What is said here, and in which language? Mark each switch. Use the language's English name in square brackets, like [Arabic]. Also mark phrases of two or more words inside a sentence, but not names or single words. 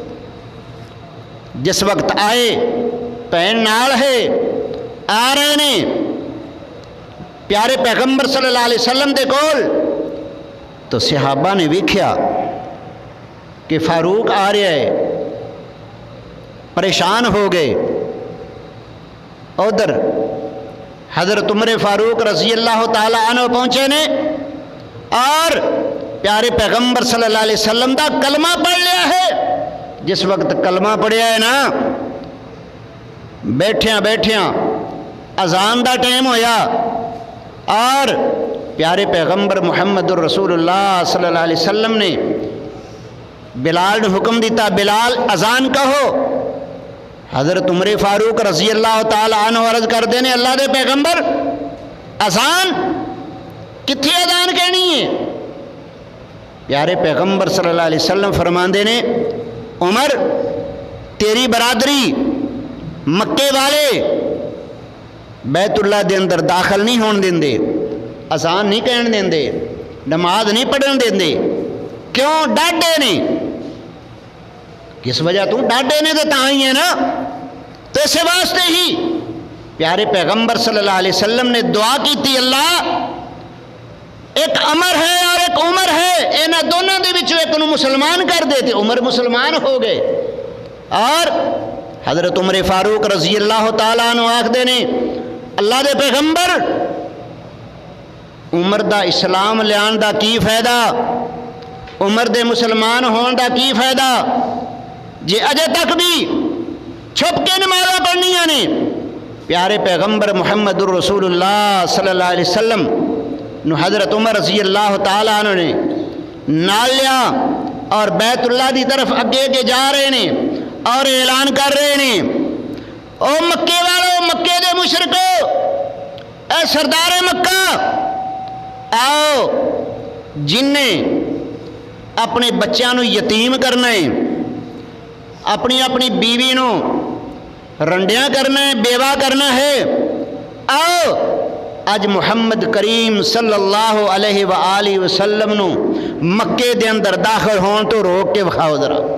[Punjabi] جس وقت آئے بھین نال ہے آ رہے نے پیارے پیغمبر [Arabic] صلی اللہ علیہ وسلم [Punjabi] دے کول، تو صحابہ نے ویکھیا کہ فاروق آ رہا ہے، پریشان ہو گئے۔ ادھر حضرت عمر فاروق [Arabic] رضی اللہ تعالی عنہ [Punjabi] پہنچے نے اور پیارے پیغمبر [Arabic] صلی اللہ علیہ وسلم [Punjabi] دا کلمہ پڑھ لیا ہے۔ جس وقت کلمہ پڑھیا ہے نا، بیٹھیاں بیٹھیاں اذان دا ٹائم ہویا اور پیارے پیغمبر [Arabic] محمد الرسول اللہ صلی اللہ علیہ وسلم [Punjabi] نے بلال نے حکم دیتا، بلال اذان کہو۔ حضرت عمر فاروق [Arabic] رضی اللہ تعالی عنہ [Punjabi] عرض کر دینے، اللہ دے پیغمبر اذان کتھے اذان کہنی ہے؟ پیارے پیغمبر [Arabic] صلی اللہ علیہ وسلم [Punjabi] فرماندے نے، عمر تیری برادری مکے والے بیت اللہ دے اندر داخل نہیں ہون دیندے، اذان نہیں کہن دیندے، نماز نہیں پڑھن دیندے۔ کیوں؟ ڈاڈے نے۔ کس وجہ تو ڈاڈے نے تو تاں ہی ہے نا، تو اس واسطے ہی پیارے پیغمبر [Arabic] صلی اللہ علیہ وسلم [Punjabi] نے دعا کی تھی، اللہ ایک عمر ہے اور ایک عمر ہے، اینا دونوں دے وچوں ایک نو مسلمان کر دیتے۔ عمر مسلمان ہو گئے اور حضرت عمر فاروق [Arabic] رضی اللہ تعالیٰ عنہ [Punjabi] آکھدے نے، اللہ دے پیغمبر عمر دا اسلام لیان دا کی فائدہ، عمر دے مسلمان ہون دا کی فائدہ جے اجے تک بھی چھپ کے نمازاں پڑھنیاں نے۔ پیارے پیغمبر [Arabic] محمد الرسول اللہ صلی اللہ علیہ وسلم [Punjabi] نو حضرت عمر [Arabic] رضی اللہ تعالیٰ عنہ [Punjabi] نے نال لیا اور بیت اللہ دی طرف اگے کے جا رہے نے اور اعلان کر رہے نے، او مکے والو، مکے دے مشرکو، اے سردار مکہ، آؤ جن نے اپنے بچیاں نو یتیم کرنا ہے، اپنی اپنی بیوی نو رنڈیاں کرنا ہے، بیوہ کرنا ہے، آؤ اج محمد کریم [Arabic] صلی اللہ علیہ وآلہ وسلم [Punjabi] نو مکے دے اندر داخل ہون تو روک کے بخاؤ ذرا۔